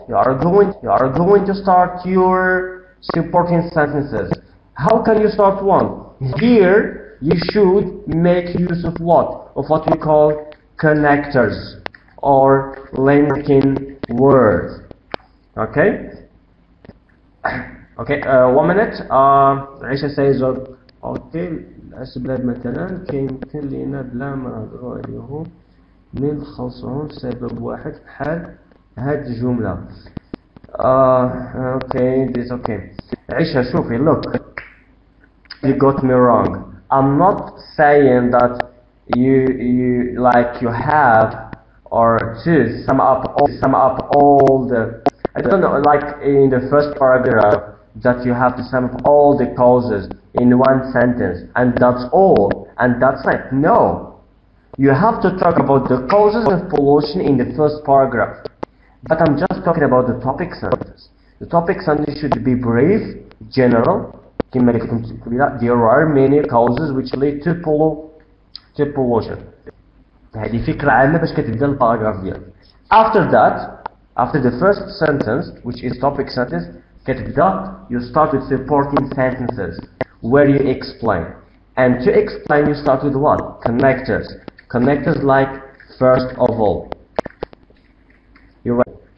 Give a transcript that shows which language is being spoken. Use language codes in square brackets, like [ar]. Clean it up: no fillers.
[en] You are going to start your supporting sentences. How can you start one? Here you should make use of what? Of what we call connectors or linking words. Okay? Okay, 1 minute. [ar] عيشة [en] says [ar] اوكي الأسباب مثلا كيمكن لينا بلا ما نهضروا عليهم نلخصهم سبب واحد بحال هاد الجملة. [en] Okay, this okay. عيشة [ar] شوفي, [en] look, you got me wrong. I'm not saying that you have or to sum up all the, I don't know, like in the first paragraph, that you have to sum up all the causes in one sentence, and that's all, and that's it. No. You have to talk about the causes of pollution in the first paragraph. But I'm just talking about the topic sentence. The topic sentence should be brief, general. There are many causes which lead to pollution. [ar] هذه فكرة عامة باش كتبدا الباراجراف ديالك. [en] After that, after the first sentence, which is topic sentence, you start with supporting sentences where you explain. And to explain, you start with what? Connectors. Connectors like first of all. You're right.